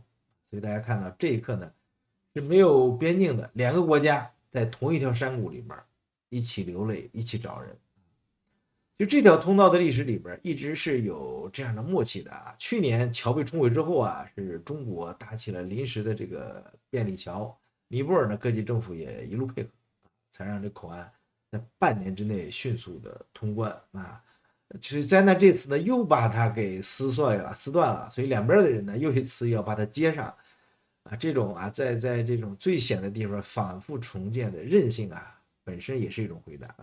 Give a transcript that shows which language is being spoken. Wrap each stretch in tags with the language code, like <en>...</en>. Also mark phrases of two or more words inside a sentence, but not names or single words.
<zh>所以大家看到這一刻呢，是沒有邊境的2個國家在同一條山谷裡邊一起流淚，一起找人。就這條通道的歷史裡邊一直是有這樣的默契的啊。去年橋被沖毀之後啊，是中國搭起了臨時的這個便利橋，尼泊爾呢各級政府也一路配合，才讓這口岸在半年之內迅速的通關啊。所以災難這次呢又把它給撕斷了，所以兩邊的人呢又一次要把它接上啊，这種啊在这种最险的地方反复重建的韧性啊，本身也是一种回答。</zh>